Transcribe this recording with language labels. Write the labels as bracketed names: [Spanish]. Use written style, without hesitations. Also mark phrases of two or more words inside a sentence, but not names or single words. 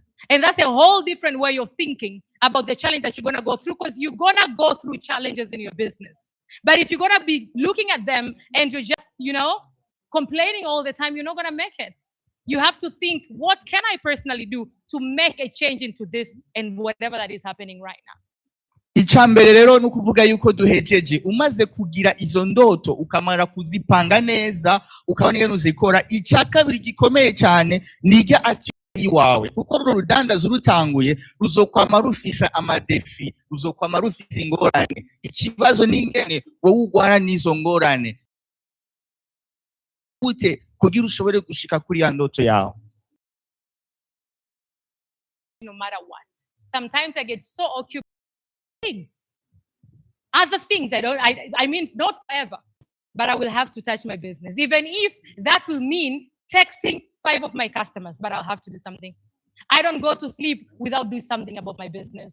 [English] And that's a whole different way of thinking about the challenge that you're going to go through, because you're going to go through challenges in your business. But if you're going to be looking at them and you're just, complaining all the time, you're not going to make it. You have to think, what can I personally do to make a change into this and whatever that is happening right now? [Rundi] Icambere rero nukuvuga yuko duhejeje umaze kugira izo ndoto ukamara kuzipanga neza ukabona ingene uzikora. Icakabiri gikomeye cyane nirya ati wawe kuko runo rudandazo rutanguye ruzokwama rufise amadefi, ruzokwama rufise ingorane. Ikibazo n'ingene wowe ugwana n'izo ngorane gute kugira ushobore gushika kuri ya ndoto yawe. [English] No matter what. Sometimes I get so occupied with things. Other things I mean, not forever, but I will have to touch my business. Even if that will mean texting 5 of my customers, but I'll have to do something. I don't go to sleep without doing something about my business.